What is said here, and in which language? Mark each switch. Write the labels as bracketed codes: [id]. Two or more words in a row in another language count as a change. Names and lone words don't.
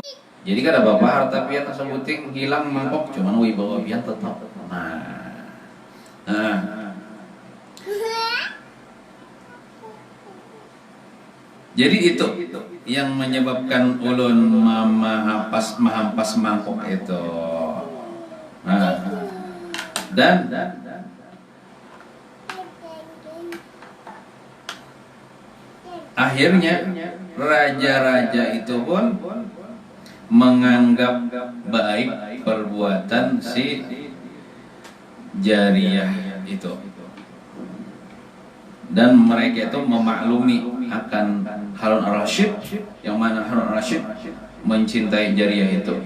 [bjn] Jadi kada apa-apa harta pian sebuting hilang mangkok, cuman wibawa pian tetap. [id] Jadi itu yang menyebabkan ulun menghampas mangkok itu. Dan akhirnya raja-raja itu pun menganggap baik perbuatan si jariah itu, dan mereka itu memaklumi akan Harun al-Rashid, yang mana Harun al-Rashid mencintai Jariyah itu.